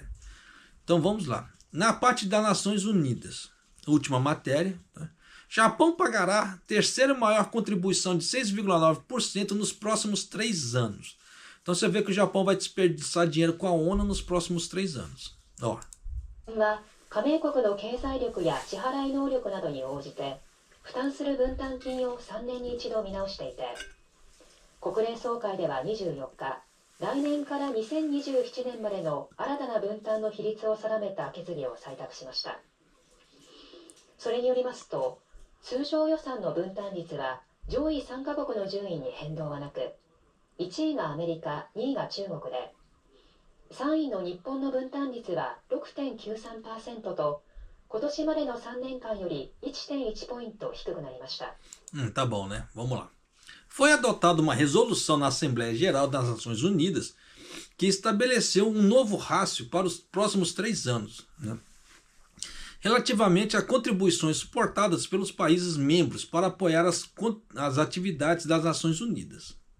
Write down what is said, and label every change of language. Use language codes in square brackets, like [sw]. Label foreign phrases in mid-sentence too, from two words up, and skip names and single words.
[pt] Então vamos lá. Na parte das Nações Unidas, última matéria, tá? Japão pagará terceira maior contribuição de 6,9% nos próximos 3 anos. Então você vê que o Japão vai desperdiçar dinheiro com a ONU nos próximos 3 anos. Ó. [ja] 加盟国の経済力や支払い能力などに応じて負担する分担金を3年に一度見直していて、国連総会では24日、来年から2027年までの新たな分担の比率を定めた決議を採択しました。それによりますと、通常予算の分担率は上位3カ国の順位に変動はなく、1位がアメリカ、2位が中国で、3位の日本の分担率は 6.93% と、今年までの3年間より 1.1 ポイント低くなりました。 [pt] Tá bom, né? Vamos lá. Foi adotada uma resolução na Assembleia Geral das Nações Unidas que estabeleceu um novo rácio para os próximos 3 anos, né? Relativamente a contribuições suportadas pelos países membros para apoiar as atividades das Nações Unidas.